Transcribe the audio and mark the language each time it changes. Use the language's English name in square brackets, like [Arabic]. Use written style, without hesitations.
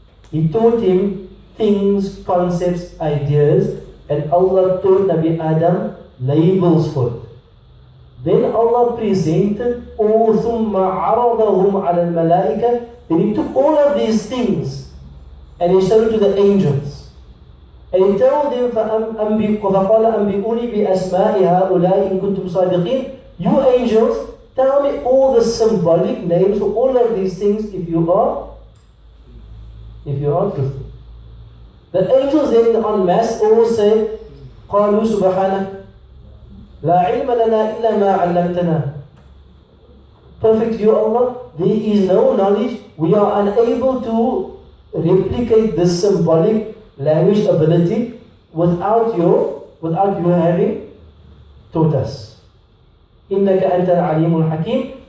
[English] He taught him things, concepts, ideas, and Allah taught Nabi Adam labels for it. Then Allah presented all [Arabic] ثُمَّ عَرَضَهُمْ عَلَى الْمَلَائِكَةِ. [English] Then He took all of these things and He showed it to the angels. And He told them, [Arabic] فَقَالَ أَنْبِئُونِي بِأَسْمَاءِ هَؤُلَاءِ إِن كُنْتُمْ صَادِقِينَ. [English] You angels, tell me all the symbolic names for all of these things if you are truthful. The angels then en masse all say, [Arabic] قَالُوا سُبْحَانَكَ لَا عِلْمَ لَنَا إِلَّا مَا عَلَّمْتَنَا. [English] Perfect you, Allah, there is no knowledge. We are unable to replicate this symbolic language ability without you having taught us. [Arabic] إِنَّكَ أَنْتَ الْعَلِيمُ الْحَكِيمُ.